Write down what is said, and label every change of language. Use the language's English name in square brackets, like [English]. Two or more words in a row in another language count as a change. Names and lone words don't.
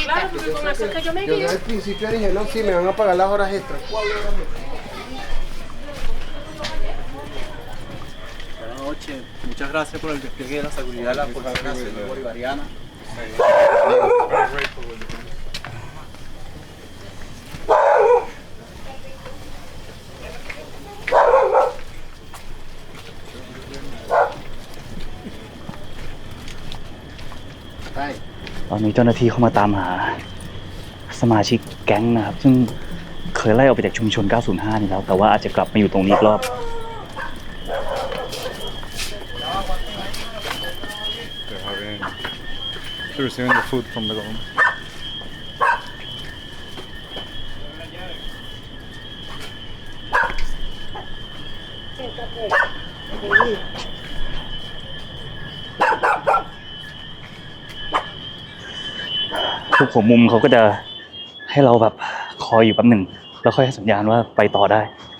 [Spanish] Claro, porque con eso es que yo me Yo guío. desde el principio dije, no, sí, me van a pagar las horas extras. ¿Cuál horas extras? Buenas noches, muchas gracias por el despliegue de la seguridad de la Policía Nacional Bolivariana. [Thai] ใช่ ตอนนี้เจ้าหน้าที่เข้ามาตามหาสมาชิกแก๊งนะครับ ซึ่งเคยไล่ออกไปจากชุมชน 905 นี่แล้ว แต่ว่าอาจจะกลับมาอยู่ตรงนี้อีกรอบ [English] they're receiving the food from the government. [Thai] ทุกหัวมุมเขาก็จะให้เราแบบคอยอยู่แป๊บหนึ่งแล้วค่อยให้สัญญาณว่าไปต่อได้